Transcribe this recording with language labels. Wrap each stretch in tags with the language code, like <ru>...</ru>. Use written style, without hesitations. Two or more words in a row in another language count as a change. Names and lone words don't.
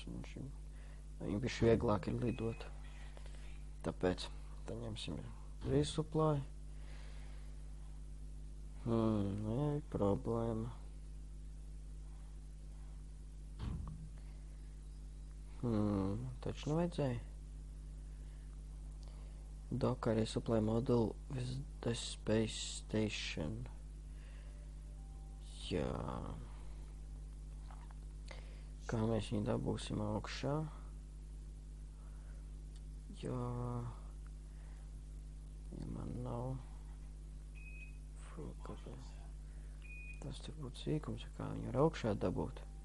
<lv>Viņam bišķi vieglāk ir lidot. Tāpēc tad ņemsim resupply. Ir problēma. Taču nevajadzēja.</lv> <en>Docker resupply module with the space station.</en> <lv>Jā. Kā mēs viņu dabūsim augšā? Jā. Ja man nav. Tas tur būtu sīkums, kā viņu ar augšā dabūt.</lv>